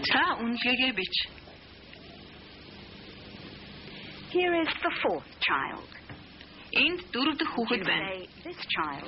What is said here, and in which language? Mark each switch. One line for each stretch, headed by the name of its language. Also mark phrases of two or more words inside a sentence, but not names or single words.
Mongolian: Та үнэлгээгээ бич.
English: Here is the fourth child.
Mongolian: Энд 4 дахь хүүхэд байна.
English: Say this child.